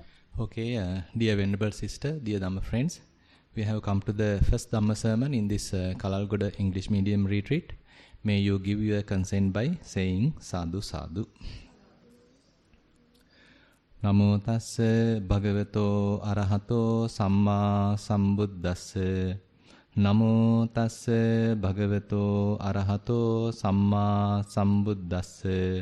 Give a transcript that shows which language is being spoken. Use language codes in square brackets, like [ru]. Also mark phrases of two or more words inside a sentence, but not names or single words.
[en] Okay, dear Venerable Sister, dear Dhamma friends, we have come to the first Dhamma sermon in this Kalalgoda English Medium Retreat. May you give your consent by saying [pi] Sadhu Sadhu. Namo tassa bhagavato arahato samma sambuddhassa. Namo tassa bhagavato arahato samma sambuddhassa.